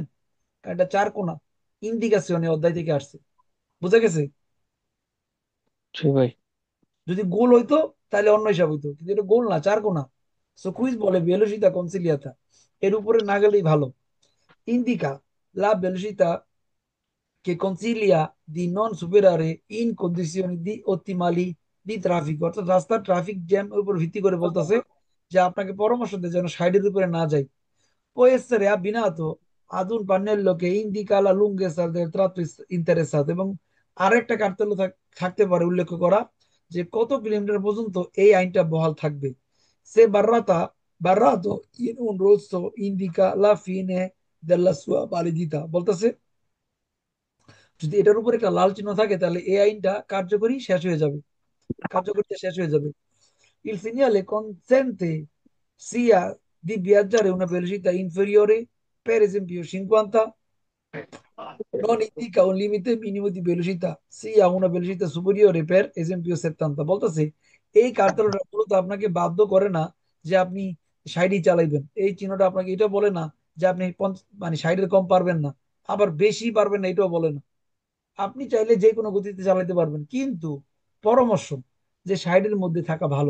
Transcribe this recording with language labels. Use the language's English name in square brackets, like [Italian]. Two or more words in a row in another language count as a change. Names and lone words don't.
[Bangla] কারণ এটা চার কোনা, ইন্ডিকেশনে অধ্যায় থেকে আসছে। বুঝা গেছে? জি ভাই। যদি গোল হইতো তাহলে অন্য হিসাব হইতো, কিন্তু এটা গোল না, চার কোনা। সো কুইজ বলে [Italian] velocità consigliata, [Bangla] এর উপরে না গেলেই ভালো। [Italian] indica la velocità che consiglia di non superare in condizioni di ottimali di traffic। [Bangla] অর্থাৎ রাস্তার ট্রাফিক জ্যাম উপর ভিত্তি করে বলতেছে যে আপনাকে পরামর্শ দেয় যেন সাইডের উপরে না যাই। [Italian] può essere abbinato ad un pannello che indica la lunghezza del tratto interessato। [Bangla] এবং আরেকটা কার্তেল্য থাকতে পারে উল্লেখ করা যে কত কিলোমিটার পর্যন্ত এই আইনটা বহাল থাকবে। [Italian] সে barrato in un rosso indica la fine della sua validità। [Bangla] বলতেছে যদি এটার উপর একটা লাল চিহ্ন থাকে তাহলে এই আইনটা কার্যকরী শেষ হয়ে যাবে, কার্যকরিতা শেষ হয়ে যাবে। [Italian] Il segnale consente sia di viaggiare una velocità inferiore, per esempio 50, non indica un limite minimo di velocità, sia una velocità superiore, per esempio 70। [Bangla] বলতেছে এই কার্যটা মূলত আপনাকে বাধ্য করে না যে আপনি 60 চালাইবেন। এই চিহ্নটা আপনাকে এটা বলে না যে আপনি মানে 60 কম পারবেন না, আবার বেশি পারবেন না এটাও বলে না। আপনি চাইলে যে কোনো গতিতে চালাতে পারবেন, কিন্তু পরামর্শ যে সাইডের মধ্যে থাকা ভালো।